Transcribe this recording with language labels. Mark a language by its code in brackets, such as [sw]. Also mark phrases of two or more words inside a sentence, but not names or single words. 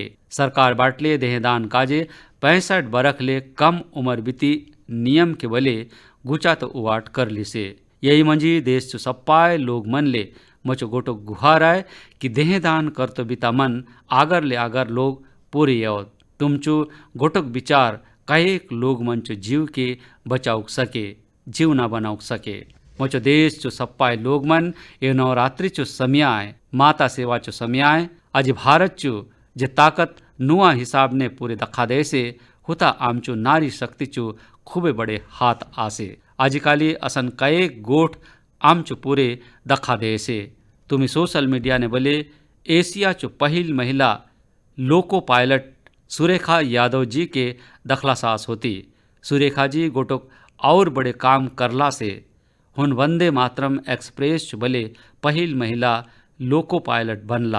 [hlb] सरकार बाटले देहदान काजे 65 बरख ले कम उम्र बीती नियम के बले गुचा तो उवाट कर ली से। यही मंजी देश चो सप्पाय लोग मन ले मचो गोटो गुहार आए कि देहदान कर तो बिता मन आगर ले आगर लोग पूरे यौत। तुमचो गोटोक विचार कईक लोग मंचो जीव के बचाउक सके जीव ना बनाउक सके। मचो देश चो सप्पाय लोग मन ये नवरात्रि चो समय आए माता सेवा चो समय आए। आज भारत चो जे ताकत नुआ हिसाब ने पूरे दखा दे से हुता आमचो नारी शक्ति चो खूबे बड़े हाथ आसे। आजिकाली असन कईक गोठ आमचो पूरे दखा दे से। तुम्हें [en] social media [hlb] ने बोले एशिया चो पहल महिला [en] loco pilot [hlb] सुरेखा यादव जी के दखला सास होती। सुरेखा जी गोटोक और बड़े काम करला से हुन वंदे मातरम एक्सप्रेस चो बोले पहल महिला [en] loco pilot [hlb] बनला।